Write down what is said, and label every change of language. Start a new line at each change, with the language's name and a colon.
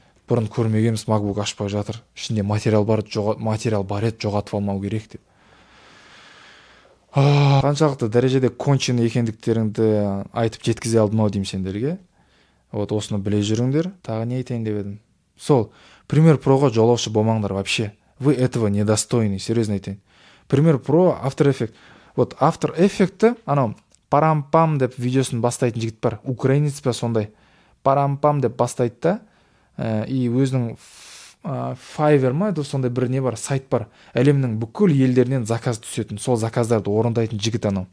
Kazakh: Бұрын көрмегенбіз, MacBook ашпай жатыр. Ішінде материал бар еді, жоғатып алмау керек деп. Қаншалықты дәрежеде конченый екендіктеріңді айтып жеткізе алдым ау деймін сендерге. Вот осыны біле жүріңдер. Тағы не айтайын деп едім. Сол, Premiere Pro'ға жолаушы болмаңдар вообще.
Russian: Вы этого недостойны,
Kazakh: серьезно айтайын. Premiere Pro, After Effects. Вот After Effects'ті, анау парам-пам деп видеосын бастайтын жігіт бар. Украинец па сондай. Парам-пам деп бастайды да. И өзінің Fiverr ма, сондай бір не бар, сайт бар. Әлемнің бүкіл елдерінен заказ түсетін, сол заказдарды орындайтын жігіт анау.